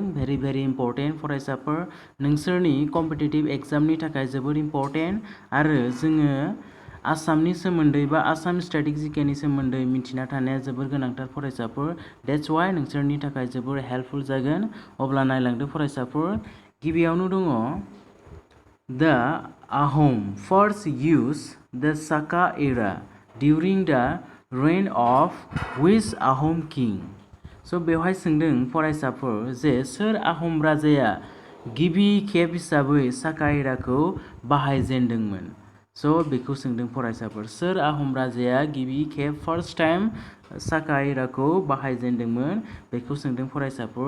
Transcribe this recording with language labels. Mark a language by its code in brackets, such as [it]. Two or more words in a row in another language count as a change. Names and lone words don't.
[en] very important [brx] फरायसाफोर, नोंसोरनि [en] competitive examni [brx] थाखाय जोबोद इम्पर्टेन्ट आरो जोङो आसामनि सोमोन्दै बा आसाम [en] static GK [brx] नि सोमोन्दै मिथिना थानाया जोबोर गोनांथार फरायसाफोर। [en] that's why [brx] नोंसोरनि थाखाय जोबोर हेल्पफुल जागोन। अब्ला नायलांदो फरायसाफोर। गिबियावनो दङ [en] The Ahom first used the Saka era during the reign of which Ahom king? [brx] So बेवहाय सोंदों फरायसाफोर जे सोर आहम राजाया गिबि खेब हिसाबै साका एराखौ बाहायजेनदोंमोन। सो बेखौ सोंदों फरायसाफोर, सोर आहम राजाया गिबि खेब [en] first time [brx] साका एराखौ बाहायजेनदोंमोन बेखौ सोंदों फरायसाफोर।